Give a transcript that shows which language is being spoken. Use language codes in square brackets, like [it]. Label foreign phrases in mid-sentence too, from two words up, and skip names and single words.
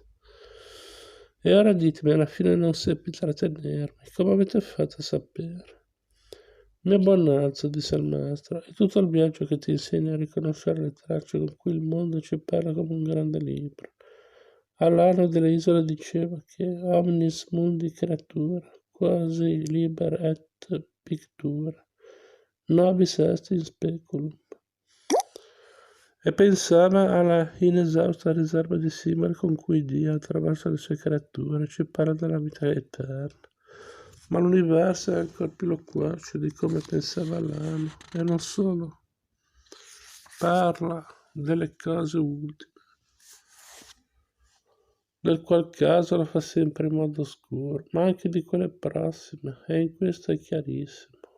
[it] E ora ditemi, alla fine non seppi trattenermi, come avete fatto a sapere? Mio Bonazzo, disse il maestro, è tutto il viaggio che ti insegna a riconoscere le tracce con cui il mondo ci parla come un grande libro. All'anno delle isole diceva che [la] omnis mundi creatura, quasi liber et pictura, nobis est in speculum. [it] E pensava alla inesausta riserva di simboli con cui Dio, attraverso le sue creature, ci parla della vita eterna. Ma l'universo è ancora più loquace di come pensava l'anno, e non solo, parla delle cose ultime, nel qual caso lo fa sempre in modo oscuro, ma anche di quelle prossime, e in questo è chiarissimo.